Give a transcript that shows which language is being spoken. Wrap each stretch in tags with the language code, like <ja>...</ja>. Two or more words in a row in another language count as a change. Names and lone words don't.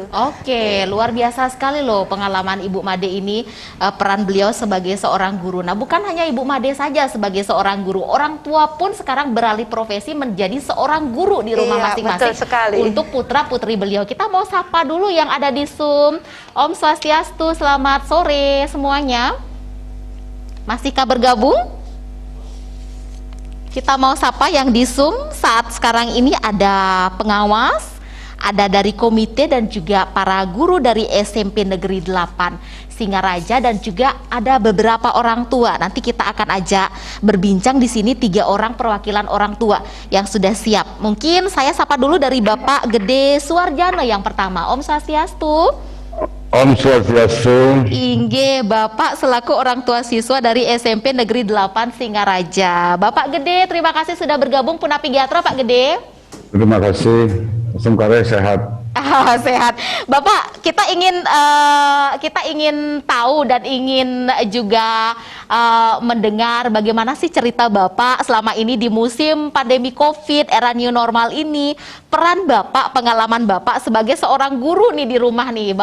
<id>Oke, luar biasa sekali loh pengalaman Ibu Made ini, peran beliau sebagai seorang guru. Nah, bukan hanya Ibu Made saja sebagai seorang guru, orang tua pun sekarang beralih profesi menjadi seorang guru di rumah masing-masing. Betul sekali. Untuk putra-putri beliau. Kita mau sapa dulu yang ada di Zoom.</id> <ban>Om Swastiastu,</ban> <id>selamat sore semuanya. Masihkah bergabung? Kita mau sapa yang di Zoom saat sekarang ini ada pengawas, ada dari komite dan juga para guru dari SMP Negeri 8 Singaraja dan juga ada beberapa orang tua. Nanti kita akan ajak berbincang di sini 3 orang perwakilan orang tua yang sudah siap. Mungkin saya sapa dulu dari Bapak Gede Suwarjana yang pertama.</id> <ban>Om Swastiastu. Om Swastiastu. Inge,</ban> <id>Bapak selaku orang tua siswa dari SMP Negeri 8 Singaraja. Bapak Gede, terima kasih sudah bergabung</id> <ban>Punapi Giatra,</ban> <id>Pak Gede. Terima kasih. Semoga sehat. Sehat. Bapak, kita ingin tahu dan ingin juga mendengar bagaimana sih cerita Bapak selama ini di musim pandemi Covid, era</id> <en>new normal</en> <id>ini, peran Bapak, pengalaman Bapak sebagai seorang guru nih di rumah nih.</id>